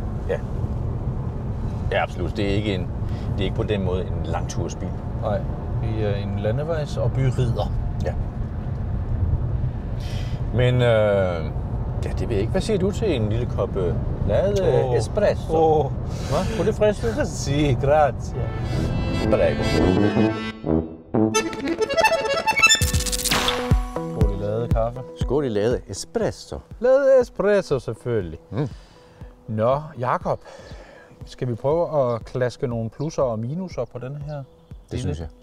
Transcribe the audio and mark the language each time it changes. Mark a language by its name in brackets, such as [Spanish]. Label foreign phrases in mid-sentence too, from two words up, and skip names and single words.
[Danish] Ja. Ja, absolut. Det er ikke på den måde en langtursbil. Nej, vi er en landevejs- og byrider. Ja. Men ja, det ved jeg ikke. Hvad siger du til en lille kop lavet espresso? Hvad? Kunne det friste? [Italian] Si, grazie. Prego. [Danish] Skål i lavet kaffe. Skål i lavet espresso. Lavet espresso selvfølgelig. Nå, Jakob. Skal vi prøve at klaske nogle plusser og minuser på den her synes jeg.